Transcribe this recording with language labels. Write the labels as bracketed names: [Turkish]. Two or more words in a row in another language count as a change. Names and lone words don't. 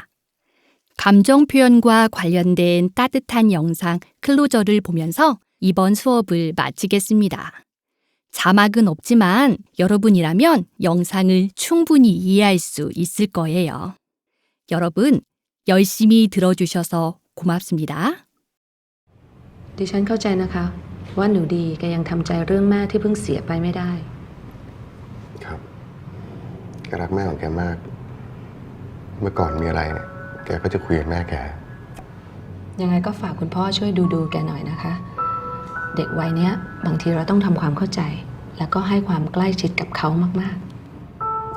[Korean] 감정 표현과 관련된 따뜻한 영상 클로저를 보면서 이번 수업을 마치겠습니다. 자막은 없지만 여러분이라면 영상을 충분히 이해할 수 있을 거예요. 여러분, 열심히 들어주셔서 고맙습니다. [Thai] ดิฉันเข้าใจนะคะว่าหนูดีแกยังทำใจเรื่องแม่ที่เพิ่งเสียไปไม่ได้ ครับแกรักแม่ของแกมาก เมื่อก่อนมีอะไรเนี่ยแกก็จะคุยกับแม่แก ยังไงก็ฝากคุณพ่อช่วยดูแกหน่อยนะคะ เด็กวัยเนี้ยบางทีเราต้องทำความเข้าใจ แล้วก็ให้ความใกล้ชิดกับเขามากๆ